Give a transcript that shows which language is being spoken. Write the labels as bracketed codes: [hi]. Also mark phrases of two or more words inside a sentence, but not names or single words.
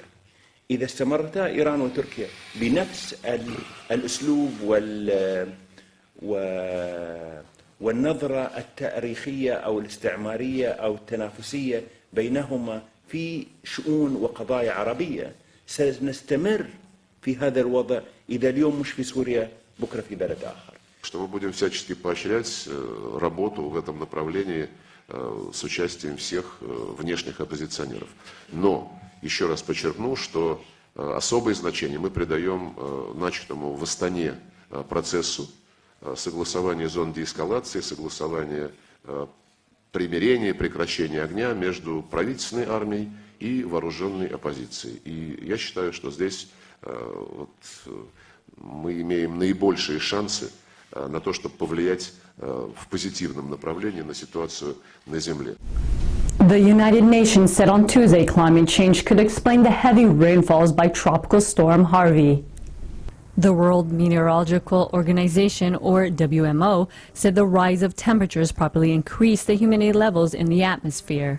[ar] إذا استمرتا إيران وتركيا بنفس الأسلوب والنظرة التاريخية أو الاستعمارية أو التنافسية بينهما في شؤون وقضايا عربية، سنستمر في هذا الوضع إذا اليوم مش في سوريا بكرة في بلد آخر. [ru] Что мы будем всячески поощрять работу в этом направлении с участием всех внешних оппозиционеров. Но еще раз подчеркну, что особое значение мы придаем начатому в Астане процессу согласования зон деэскалации, согласования примирения, прекращения огня между правительственной армией и вооруженной оппозицией. И я считаю, что здесь мы имеем наибольшие шансы на то, чтобы повлиять в позитивном направлении на ситуацию на Земле. [en] The United Nations said on Tuesday climate change could explain the heavy rainfalls by Tropical Storm Harvey. The World Meteorological Organization, or WMO, said the rise of temperatures probably increased the humidity levels in the atmosphere.